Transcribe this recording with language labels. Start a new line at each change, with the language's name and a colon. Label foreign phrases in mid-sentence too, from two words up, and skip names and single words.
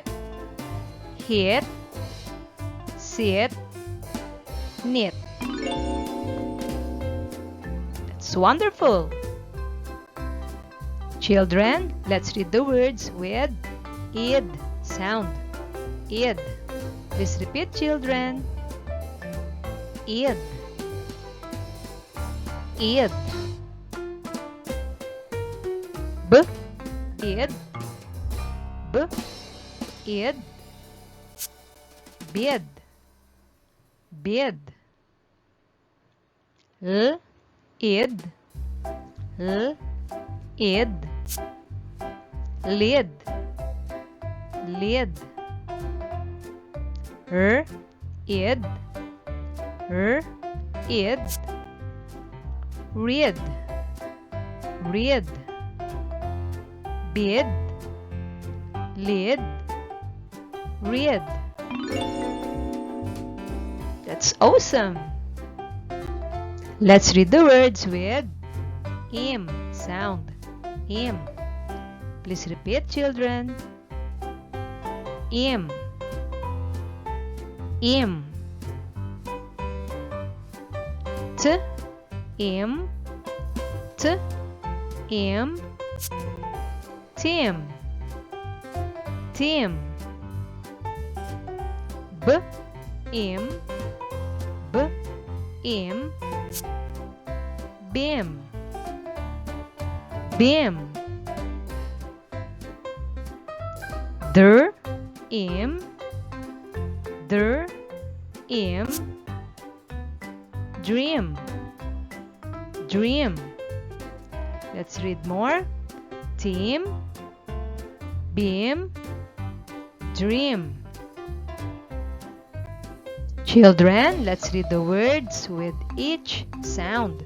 English: Hit. Sit. Knit. That's wonderful. Children, let's read the words with id sound. Id. Please repeat, children. Id. Id. B. Id. B. Id. Bid. Bid. L. Id. L. Id. Lid. Lid. Id. Id. Read. Read. Bid. Lid. Read. That's awesome. Let's read the words with im sound. Im. Please repeat, children. Im. Im. T. Im. T. Im. Tim. Tim. B. Im. B. Im. Bim. Bim. Der. Im. Der. Im. Dream. Dream. Let's read more. Team. Beam. Dream. Children, let's read the words with each sound.